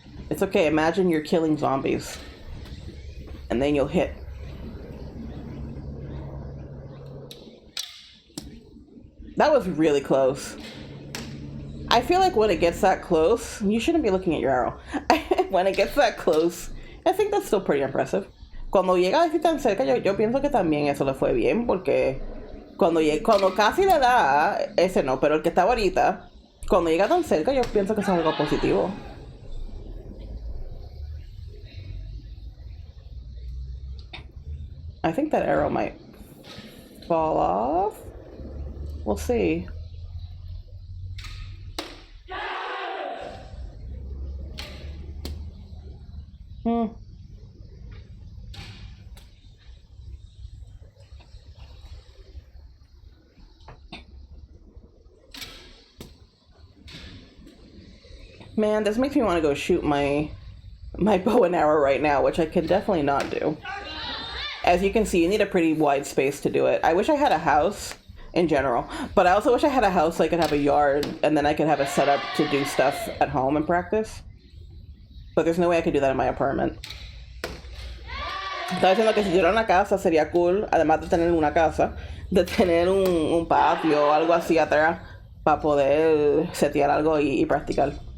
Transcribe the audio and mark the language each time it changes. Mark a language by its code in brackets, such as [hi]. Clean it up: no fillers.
[en] It's okay, imagine you're killing zombies and then you'll hit. That was really close. I feel like when it gets that close, you shouldn't be looking at your arrow. When it gets that close, I think that's still pretty impressive. [es] Cuando llega así tan cerca, yo pienso que también eso le fue bien, porque cuando casi le da, ese no, pero el que estaba ahorita, cuando llega tan cerca, yo pienso que es algo positivo. [en] I think that arrow might fall off. We'll see. Man, this makes me want to go shoot my bow and arrow right now, which I can definitely not do. As you can see, you need a pretty wide space to do it. I wish I had a house in general, but I also wish I had a house so I could have a yard and then I could have a setup to do stuff at home and practice. But there's no way I could do that in my apartment. [es] Estaba diciendo que si tuviera una casa sería cool, además de tener una casa, de tener un patio o algo así atrás para poder setear algo y practicar.